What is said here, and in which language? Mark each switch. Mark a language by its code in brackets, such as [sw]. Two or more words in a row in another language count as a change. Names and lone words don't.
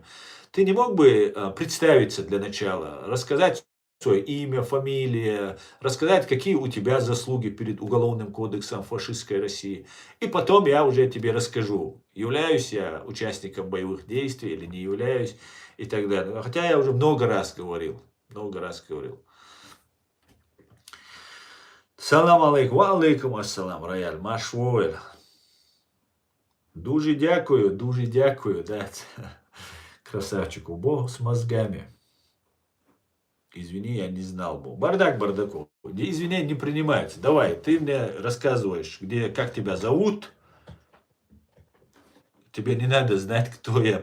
[ru] Ты не мог бы представиться для начала, рассказать свое имя, фамилия, рассказать, какие у тебя заслуги перед Уголовным кодексом фашистской России. И потом я уже тебе расскажу, являюсь я участником боевых действий или не являюсь и так далее. Хотя я уже много раз говорил. [ar] سلام عليكم عليكم السلام, Рояль, Машвойль. [uk] Дуже дякую, [ru] да. Красавчику, Бог с мозгами. Извини, я не знал был. Бардак бардаков. Извинения не принимаются. Давай, ты мне рассказываешь, как тебя зовут. Тебе не надо знать, кто я.